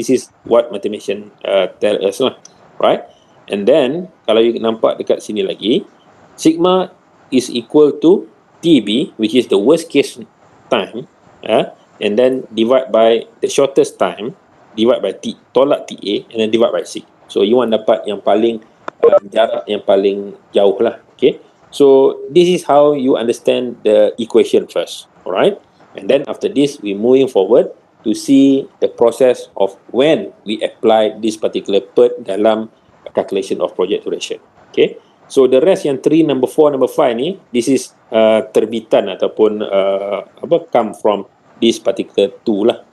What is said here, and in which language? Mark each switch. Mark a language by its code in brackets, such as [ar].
[en] This is what mathematician tell us lah, right? And then [ms] kalau [en] you [ms] nampak dekat sini lagi, [en] sigma is equal to TB, which is the worst case time, and then divide by the shortest time, divide by T, [ms] tolak [en] TA, and then divide by 6. So you want [ms] dapat yang paling jarak yang paling jauh lah. [en] Okay, so this is how you understand the equation first, alright? And then after this, we moving forward to see the process of when we apply this particular PERT [ms] dalam [en] calculation of project duration. Okay, so the rest yang 3, number 4, number 5 ni, this is [ms] terbitan ataupun [en] come from this particular tool lah.